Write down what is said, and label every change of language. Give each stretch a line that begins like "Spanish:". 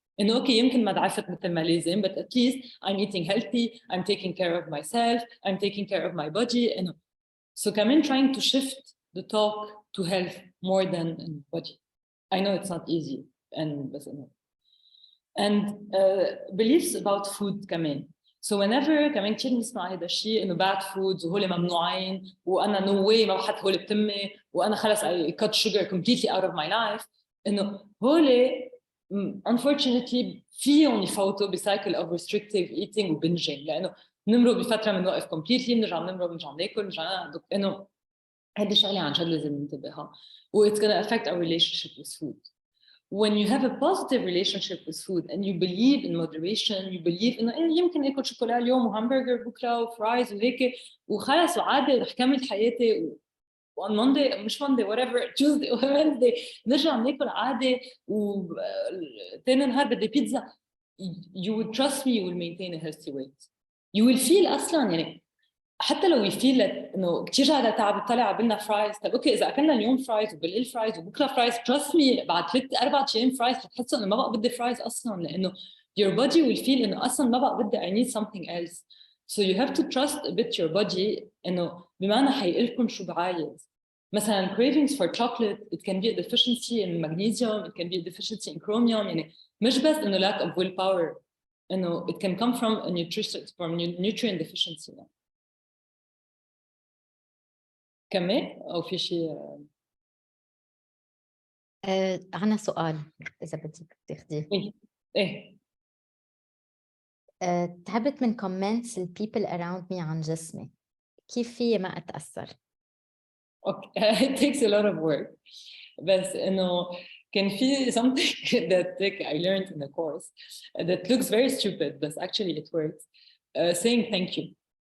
Arabic: إنه أوكي يمكن ما ضعفت مثل ما لازم
English: but at least I'm eating healthy, I'm taking care of myself, I'm taking care of my body.
Arabic: إنه
English: so
Arabic: كمان
English: trying to shift the talk to health more than body. I know it's not easy and
Arabic: بس إنه
English: and beliefs about food
Arabic: كمان. So whenever كمان كتير نسمع هذا الشيء إنه bad foods وهول ممنوعين وأنا no way ما بحط هول بتمي وأنا خلص
English: I cut sugar completely out of my life.
Arabic: إنه هول unfortunately فيهم يفوتوا بcycle of restrictive eating و binging لأنه نمرق بفترة بنوقف completely بنرجع بنرجع ناكل بنرجع إنه هذه شغلة عن جد لازم ننتبهها و
English: it's gonna affect our relationship with food. When you have a positive relationship with food and you believe in moderation,
Arabic: you believe إنه يمكن آكل شوكولا اليوم وهامبرجر بكرة وفرايز وهيك وخلص وعادي رح كمل حياتي on Monday مش Monday whatever
English: Tuesday or Wednesday
Arabic: نرجع ناكل عادي وتاني نهار بدي بيتزا.
English: You would trust me you will maintain a healthy weight.
Arabic: You will feel أصلاً يعني حتى لو يفيل انه كثير جاي تعب طلع قبلنا فرايز طيب اوكي اذا اكلنا اليوم فرايز وبالليل فرايز وبكره فرايز
English: trust me
Arabic: بعد 3-4 ايام فرايز حتحسوا انه ما بقى بدي فرايز اصلا لانه
English: your body will feel
Arabic: انه اصلا ما بقى بدي
English: I need something else. So you have to trust a bit your body
Arabic: انه بما انه حيقلكم شو بعايز.
English: مثلا cravings for chocolate it can be a deficiency in magnesium, it can be a deficiency in chromium يعني
Arabic: مش بس انه
English: lack of willpower انه it can come from a nutrient deficiency.
Arabic: كمان أو في شيء عنا سؤال إذا بدك تاخديه. إيه تعبت من
English: comments
Arabic: ال people around me عن جسمي كيف فيي ما أتأثر؟
English: Okay it takes a lot of work
Arabic: بس إنه كان في
English: something that I learned in the course that looks very stupid but actually it works saying thank you.